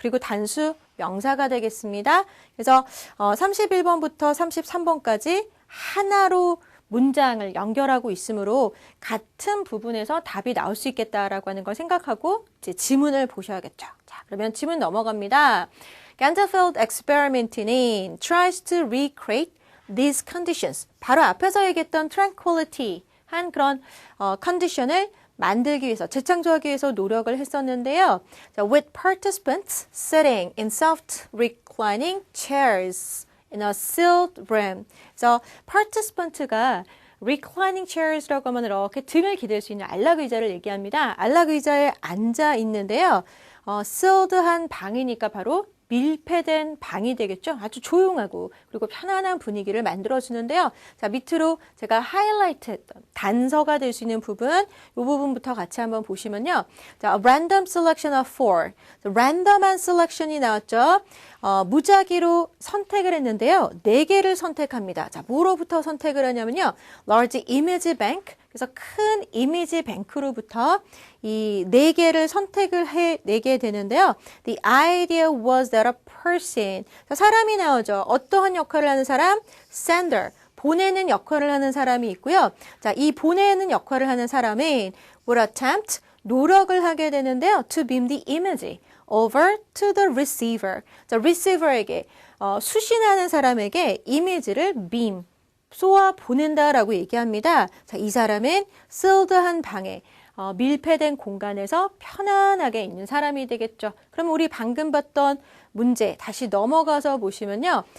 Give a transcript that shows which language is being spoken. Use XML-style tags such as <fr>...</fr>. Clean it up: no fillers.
<ko>그리고 단수 명사가 되겠습니다. 그래서 31번부터 33번까지 하나로 문장을 연결하고 있으므로 같은 부분에서 답이 나올 수 있겠다라고 하는 걸 생각하고 이제 지문을 보셔야겠죠. 자, 그러면 지문 넘어갑니다.</ko> <en>Ganderfield experiment는 tries to recreate these conditions.</en> <ko>바로 앞에서 얘기했던 tranquility 한 그런 컨디션을 만들기 위해서, 재창조하기 위해서 노력을 했었는데요.</ko> <en>자, with participants sitting in soft reclining chairs in a sealed room.</en> <ko>그래서 participant가 reclining chairs라고 하면 이렇게 등을 기댈 수 있는 안락 의자를 얘기합니다. 안락 의자에 앉아 있는데요. sealed한 방이니까 바로 밀폐된 방이 되겠죠. 아주 조용하고 그리고 편안한 분위기를 만들어주는데요. 자, 밑으로 제가 하이라이트 했던 단서가 될 수 있는 부분, 이 부분부터 같이 한번 보시면요.</ko> <en>자, a random selection of 4.</en> <ko>랜덤한 셀렉션이 나왔죠. 무작위로 선택을 했는데요. 4개를 선택합니다. 자, 뭐로부터 선택을 하냐면요.</ko> <en>large image bank.</en> <ko>그래서 큰 이미지 뱅크로부터 이 4개를 선택을 해내게 되는데요.</ko> <en>The idea was that a person,</en> <ko>사람이 나오죠. 어떠한 역할을 하는 사람? Sender, 보내는 역할을 하는 사람이 있고요. 자, 이 보내는 역할을 하는 사람은</ko> <en>would attempt,</en> <ko>노력을 하게 되는데요.</ko> <en>To beam the image over to the receiver.</en> <ko>자, receiver에게, 수신하는 사람에게 이미지를 beam, 쏘아 보낸다라고 얘기합니다. 자, 이 사람은 sealed한 방에 밀폐된 공간에서 편안하게 있는 사람이 되겠죠. 그럼 우리 방금 봤던 문제 다시 넘어가서 보시면요.</ko>